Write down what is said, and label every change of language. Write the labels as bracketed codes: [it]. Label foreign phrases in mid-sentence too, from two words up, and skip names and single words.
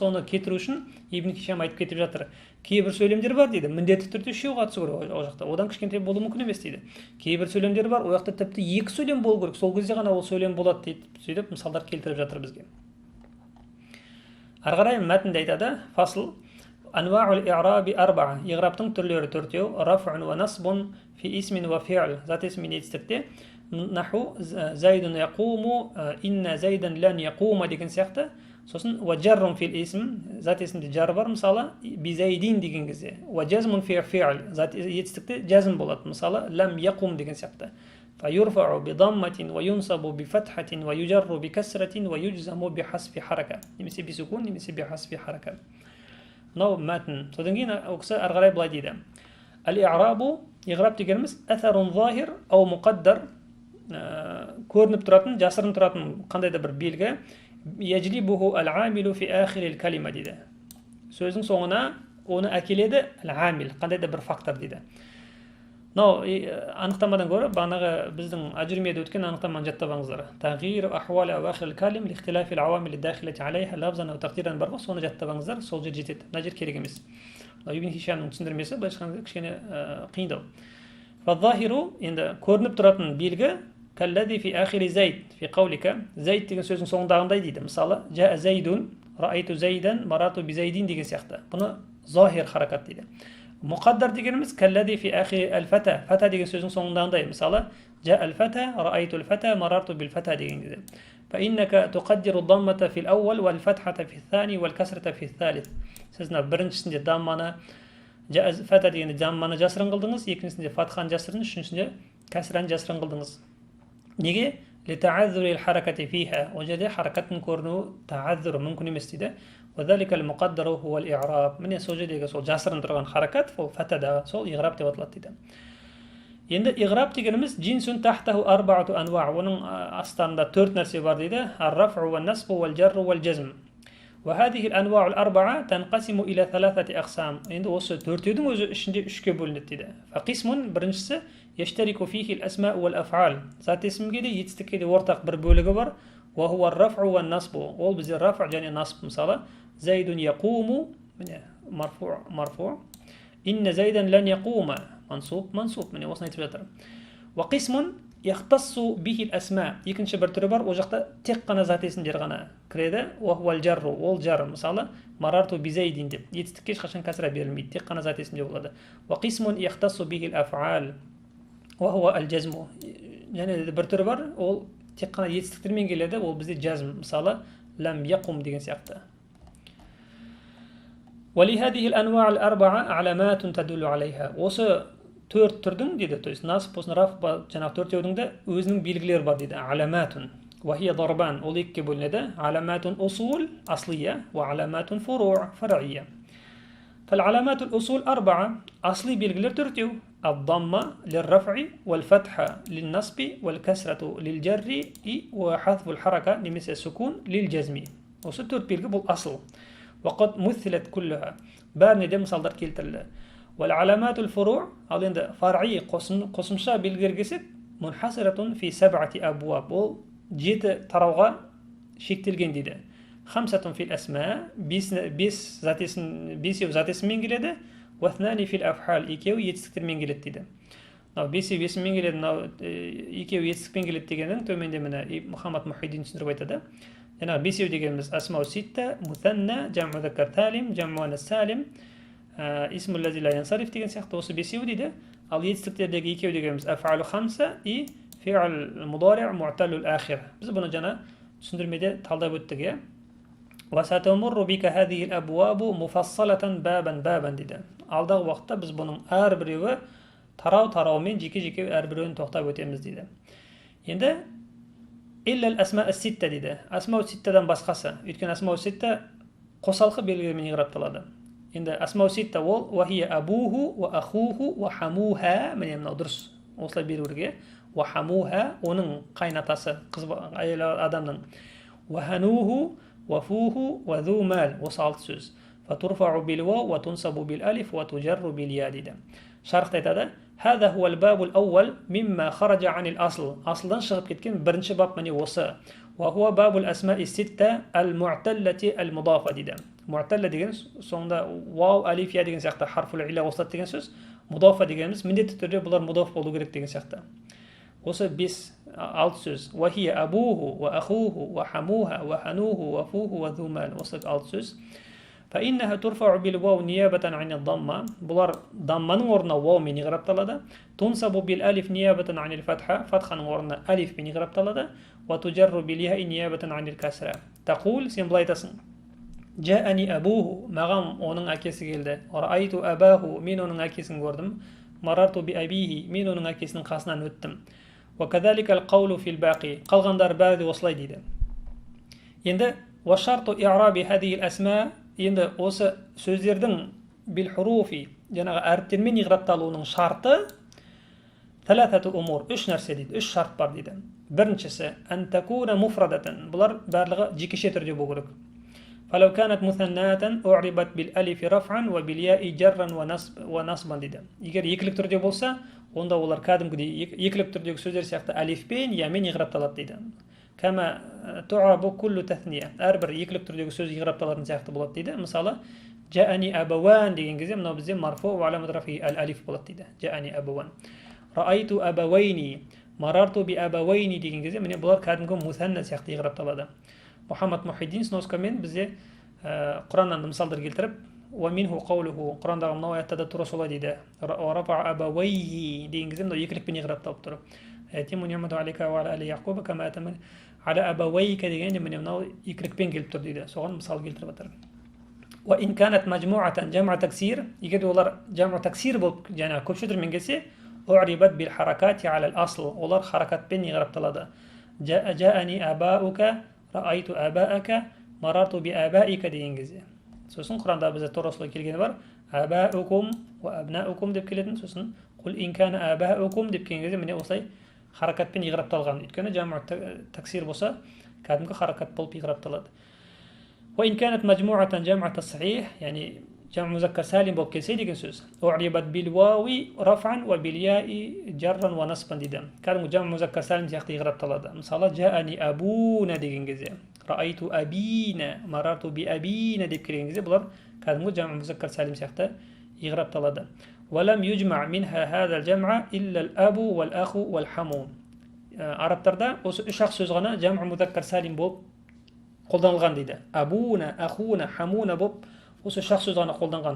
[kk] Соны кетіру үшін Ибн Хишам айтып кетіп жатыр. Кейбір сөйлемдер бар дейді, міндетті түрде үшеу қатысу керек ол жақта. Одан кішкентай болуы мүмкін емес дейді. Кейбір сөйлемдер бар, ол жақта тіпті екі сөйлем болу керек. Сол кезде ғана ол сөйлем болады дейді. Сөйтіп мысалдар келтіріп жатыр бізге. Ары қарай мәтінде айтады, [ar] فصل أنواع الإعراب أربعة. [kk] Иғраптың түрлері төртеу. [ar] رفع ونصب في اسم وفعل. [kk] Зат исмин етістікте. [ar] نحو زيد يقوم إن زيدا لن يقوم [kk] деген сияқты. [ar] Сосын وجر في الاسم. [kk] Зат исмде жар бар, мысалы [ar] بزيد [kk] деген кезде. [ar] وجزم في فعل. [kk] Зат етістікте жазм болады. Мысалы [ar] لم يقم [kk] деген сияқты. [ar] فيرفع بضمة وينصب بفتحة ويجر بكسرة ويجزم بحذف حركة. немесе بسكون немесе بحذف حركة. [kk] мынау мәтін. Содан кейін ол кісі ары қарай былай дейді. Ал-и'рабу, иғраб дегеніміз [ar] أثر ظاهر أو مقدر, [kk] көрініп тұратын, жасырын тұратын қандай да бір белгі. [ar] يجلبه العامل في آخر الكلمة дейді. [kk] Сөздің соңына оны әкеледі ал-амил, қандай да бір фактор дейді. Мынау анықтамадан гөрі бағанағы біздің ажурмияда өткен анықтаманы жаттап алыңыздар. [ar] تغيير أحوال أواخر الكلم لاختلاف العوامل الداخلة عليها لفظا وتقديرا [kk] бар ғой, соны жаттап алыңыздар, сол жер жетеді. Мына жер керек емес. Ибн Хишамның түсіндірмесі былайша айтқанда кішкене қиындау. [ar] Фазахиру, [kk] енді көрініп тұратын белгі [ar] كالذي في آخر زيد في قولك. [kk] Зайд деген сөздің соңындағындай дейді. [ar] Мысалы, جاء زيد رأيت زيدا مررت بزيد [kk] деген сияқты. Бұны [ar] ظاهر حركة [kk] дейді. Мұқаддар дегеніміз [ar] كالذي في آخر الفتى. [kk] Фата деген сөздің соңындағындай. [ar] Мысалы, جاء الفتى رأيت الفتى مررت بالفتى [kk] деген дейді. فإنك تقدر الضمة في الأول والفتحة في الثاني والكسرة في الثالث. Сіз біріншісінде дамманы, фата дегенде дамманы жасырын қылдыңыз, екіншісінде фатхан жасырын, үшіншісінде кәсіран жасырын қылдыңыз. Неге? [ar] لتعذر الحركة فيها. [kk] Ол жерде харакаттың көрінуі تعذر мүмкін емес дейді. [ar] وذلك المقدر هو الإعراب. [kk] Міне сол жердегі сол жасырын тұрған харакат, ол фатадағы сол иғраб деп аталады дейді. Енді иғраб дегеніміз [ar] جنس تحته أربعة أنواع. [kk] Оның астарында төрт нәрсе бар дейді. [ar] الرفع والنصب والجر والجزم. وهذه الأنواع الأربعة تنقسم إلى ثلاثة أقسام. [kk] Енді осы төртеудің өзі ішінде үшке бөлінеді дейді. [ar] Фақисмун, біріншісі يشترك فيه الأسماء والأفعال. [kk] Зат есімге де етістікке де ортақ бір бөлігі бар. [ar] وهو الرفع والنصب. [kk] Ол бізде раф және насб. Мысалы, [ar] زيد يقوم, міне مرفوع. إن زيدا لن يقوم, منصوب. [kk] Міне осыны айтып жатыр. [ar] وقسم يختص به الأسماء. [kk] Екінші бір түрі бар, ол жақта тек қана зат есімдер ғана кіреді. [ar] وهو الجر. [kk] Ол жар. Мысалы, [ar] مررت بزيد [kk] деп. Етістікке ешқашан кәсіра берілмейді, тек қана зат есімде болады. [ar] وقسم يختص به الأفعال. وهو الجزم. [kk] Және бір түрі бар, ол тек қана етістіктермен келеді, ол бізде жазм. Мысалы, [ar] لم يقم [kk] деген сияқты. [ar] ولهذه الأنواع الأربعة علامات تدل عليها. [kk] Осы төрт түрдің дейді, [ru] то есть [kk] насб, болсын раф, жаңағы төртеудің де өзінің белгілері бар дейді. [ar] Аламатун. وهي ضربان. [kk] Ол екіге бөлінеді. [ar] علامات أصول أصلية وعلامات فروع فرعية. فالعلامات الأصول أربعة. [kk] أصلي белгілер төртеу. [ar] الضمة للرفع والفتحة للنصب والكسرة للجر وحذف الحركة немесе سكون للجزم. [kk] Осы төрт белгі бұл асыл. [ar] وقد مثلت كلها. [kk] бәріне де мысалдар келтірілді. [ar] والعلامات الفروع, [kk] ал енді фар'i қосымша белгілер келсек, [ar] منحصرة في 7 أبواب. [kk] Ол 7 тарауға шектелген дейді. 5 [ar] في الأسماء, [kk] 5 зат есіммен келеді. [ar] وَاثْنَانِ فِي الْأَفْحَالِ, [kk] екеуі етістіктермен келеді дейді. Бесеу есіммен келеді, екеуі етістікпен келеді дегеннің төменде міне Мұхаммад Мухиддин түсіндіріп айтады. Жаңағы бесеу дегеніміз [ar] الأسماء الستة المثنى جمع مذكر سالم, جمع الإناث السالم الاسم الذي لا ينصرف [kk] деген сияқты осы бесеу дейді. Ал етістіктердегі екеу дегеніміз [ar] الأفعال الخمسة والفعل المضارع المعتل الآخر. [kk] Біз бұны жаңа түсіндірмеде талдап өттік, иә. [ar] وَسَتَمُرُّ بِكَ هَذِهِ الْأَبْوَابُ مُفَصَّلَةً بَابًا [kk] дейді. Алдағы уақытта біз бұның әрбіреуі тарау-тараумен жеке-жеке әрбіреуін тоқтап өтеміз дейді. Енді [ar] إِلَّا الْأَسْمَاءَ السِّتَّةِ [kk] дейді. Асмау ситтадан басқасы. Өйткені [ar] الأسماء الستة [kk] қосалқы белгілермен иғрапталады. Енді [ar] الأسماء الستة [kk] ол [ar] وَهِيَ أَبُوهُ وَأَخُوهُ وَحَمُوهَا. [kk] Міне мынау дұрыс. Осылай беруге. وَحَمُوهَا оның қайнатасы, әйел адамның. [ar] وَهَنُوهُ وَفُوهُ وَذُو مَال. [kk] Осы 6 сөз. [ar] فترفع بالواو وتنصب بالالف وتجر بالياء дейді. [kk] Шархта айтады: [ar] هذا هو الباب الأول مما خرج عن الأصل. [kk] Асылдан шығып кеткен бірінші бап міне осы. [ar] وهو باب الأسماء الستة المعتلة المضافة дейді. [kk] Mu'talla деген соңында вау, алиф, я деген сияқты [ar] حرف العلة [kk] қосылады деген сөз. Мудафа дегеніміз міндетті түрде бұлар мудаф болу керек деген сияқты. Осы 5-6 сөз. [ar] وهي أبوه وأخوه وحموها وحنوه وفوه وذومان. [kk] Осы 6 сөз. [ar] فإنها ترفع بالواو نيابة عن الضمة. [kk] бұлар дамманың орнына ваумен иғрапталады. [ar] تنصب بالالف نيابة عن الفتحة. [kk] فتحаның орнына алифпен иғрапталады. [ar] وتجر بالياء نيابة عن الكسرة. [kk] تقول сен былай айтасың: [ar] جاءني أبوه. [kk] маған оның әкесі келді. [ar] رأيت أباه. [kk] мен оның әкесін көрдім. [ar] مررت بأبيه. [kk] мен оның әкесінің қасынан өттім. [ar] وكذلك القول في الباقي. [kk] қалғандар бәрі де осылай дейді. [ar] енді وشرط إعراب هذه الأسماء. [kk] енді осы сөздердің بالحروف жаңағы әріптермен иғрапталуының шарты [ar] ثلاثة أمور. [kk] 3 нәрсе дейді. 3 шарт бар дейді. Біріншісі [ar] أن تكون مفردة. [kk] бұлар барлығы жекеше түрде болу керек. [ar] فلو كانت مثناة أعربت بالألف رفعا وبالياء جرا ونصبا дейді. [kk] егер екілік түрде болса, онда олар кәдімгідей екілік түрдегі сөздер сияқты алифпен, ямен иғрапталады дейді. [ar] كما تعرب كل تثنية. [kk] әрбір екілік түрдегі сөз иғрапталатын сияқты болады дейді. Мысалы, [ar] جاءني أبوان [kk] деген кезде мынау бізде [ar] مرفوع وعلامة رفع ألف [kk] болады дейді. [ar] جاءني أبوان. رأيت أبوين. مررت بأبوين [kk] деген кезде міне бұлар кәдімгі мусанна сияқты иғрапталады. Мұхаммад Мухиддин сноскамен бізде Құраннан мысалдар келтіріп, [ar] ومنه قوله. [kk] Құрандағы мынау аятта да тура солай дейді. [ar] ورفع أبويه [kk] деген кезде мынау екілікпен иғрапталып тұр. [ar] يتم نعمته عليك وعلى آل يعقوب كما أتم على أبويك [kk] дегенде міне мынау екілікпен келіп тұр дейді. Соған мысал келтіріп жатыр. [ar] وإن كانت مجموعة جمع تكسير. [kk] егер олар [ar] جمع تكسير [kk] болып жаңағы көп сөздермен келсе, [ar] أعربت بالحركات على الأصل. [kk] олар харакатпен иғрапталады. [ar] جاءني أباؤك. رأيت آباءك. مررت بآبائك [kk] деген кезде. сосын Құранда бізде тура солай келгені бар. [ar] آباؤكم وأبناؤكم [kk] деп келетін. сосын [ar] قل إن كان آباؤكم [kk] деп келген кезде міне осылай харакатпен иғрапталған. өйткені [ar] جمع تكسير [kk] болса, кәдімгі харакат болып иғрапталады. [ar] وإن كانت مجموعة جمع تصحيح يعني جمع مذكر سالم [kk] болып келсе деген сөз. [ar] أعربت بالواو رفعا وبالياء جرا ونصبا дейді. [kk] кәдімгі [ar] جمع مذكر سالم [kk] сияқты иғрапталады. мысалы [ar] جاءني أبونا [kk] деген кезде, [ar] رأيت أبينا. مررت بأبينا [kk] деп келген кезде бұлар кәдімгі [ar] جمع مذكر سالم [kk] сияқты иғрапталады. [ar] ولم يجمع منها هذا الجمع إلا الأب والأخ والحمو. [kk] арабтарда осы 3-ақ сөз ғана [ar] جمع مذكر سالم [kk] болып қолданылған дейді. [ar] أبونا أخونا حمونا [kk] болып осы 3-ақ сөз ғана қолданған.